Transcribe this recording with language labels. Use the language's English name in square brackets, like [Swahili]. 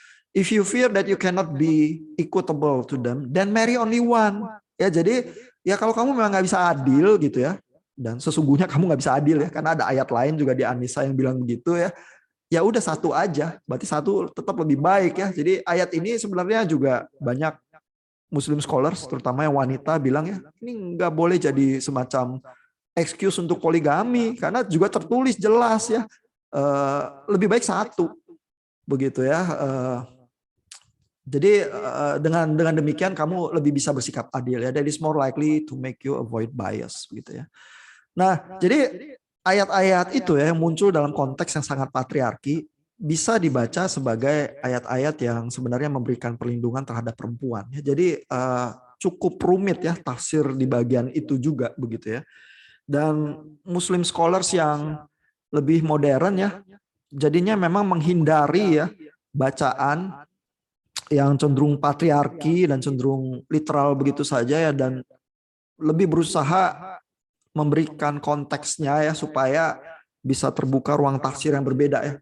[English] If you fear that you cannot be equitable to them, then marry only one. [Indonesian] Ya jadi ya kalau kamu memang nggak bisa adil gitu ya, dan sesungguhnya kamu nggak bisa adil ya, karena ada ayat lain juga di An-Nisa yang bilang begitu ya. Ya udah satu aja, berarti satu tetap lebih baik ya. Jadi ayat ini sebenarnya juga banyak [English] Muslim scholars, [Indonesian] terutama yang wanita bilang ya, ini nggak boleh jadi semacam excuse untuk poligami, karena juga tertulis jelas ya, lebih baik satu begitu ya. Jadi dengan demikian kamu lebih bisa bersikap adil ya. [English] That is more likely to make you avoid bias [Indonesian] gitu ya. Nah, jadi ayat-ayat itu ya yang muncul dalam konteks yang sangat patriarki bisa dibaca sebagai ayat-ayat yang sebenarnya memberikan perlindungan terhadap perempuan. Jadi cukup rumit ya tafsir di bagian itu juga begitu ya. Dan [English] Muslim scholars [Indonesian] yang lebih modern ya, jadinya memang menghindari ya bacaan yang cenderung patriarki dan cenderung literal begitu saja ya, dan lebih berusaha memberikan konteksnya ya supaya bisa terbuka ruang tafsir yang berbeda ya.